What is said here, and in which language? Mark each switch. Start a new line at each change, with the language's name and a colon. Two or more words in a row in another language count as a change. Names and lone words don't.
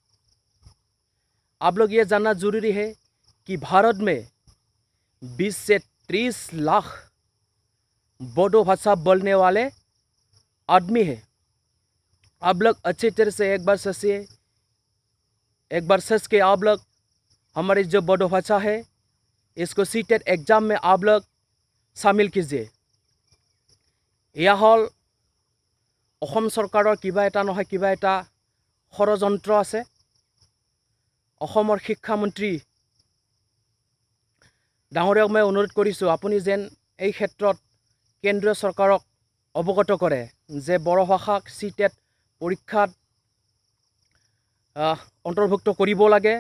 Hindi: आप लोग ये जानना जरूरी है कि भारत में 20 से 30 लाख बोडो भाषा बोलने वाले आदमी हैं। आप लोग अच्छी तरह से एक बार सोचिए, एक बार सोच के आप लोग हमारी जो बोडो भाषा है इसको सीटेट एग्ज़ाम में आप लोग शामिल कीजिए। यह हल
Assamese: অসম চৰকাৰৰ কিবা এটা নহয় কিবা এটা ষড়যন্ত্ৰ আছে। অসমৰ শিক্ষামন্ত্ৰী ডাঙৰীয়াক মই অনুৰোধ কৰিছোঁ আপুনি যেন এই ক্ষেত্ৰত কেন্দ্ৰীয় চৰকাৰক অৱগত কৰে যে বড়ো ভাষাক সিটেট পৰীক্ষাত অন্তৰ্ভুক্ত কৰিব লাগে।